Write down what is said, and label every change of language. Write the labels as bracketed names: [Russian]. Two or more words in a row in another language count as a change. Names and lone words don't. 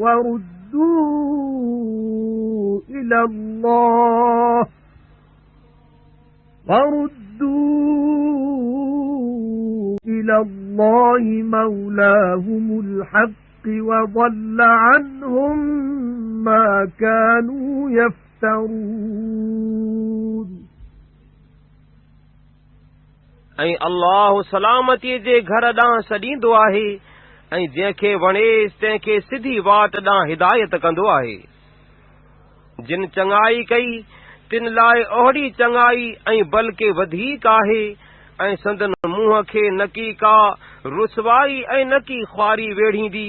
[Arabic] وَرُدُّوا إِلَى اللَّهِ مَوْلَاهُمُ الْحَقِّ وَضَلَّ عَنْهُمْ مَا كَانُوا يَفْتَرُونَ [Sindhi] ऐं अल्लाह सलामतीअ जे घर ॾांहुं सॾींदो आहे ऐं जंहिंखे वणेसि तंहिंखे सिधी वाट ॾांहुं हिदायत कंदो आहे। जिन चङाई कई तिन लाइ ओहड़ी चङाई ऐं बल्कि वधीक आहे ऐं संदन मुंहं खे न की का रुसवाई ऐं न की ख्वारी वेढ़ींदी।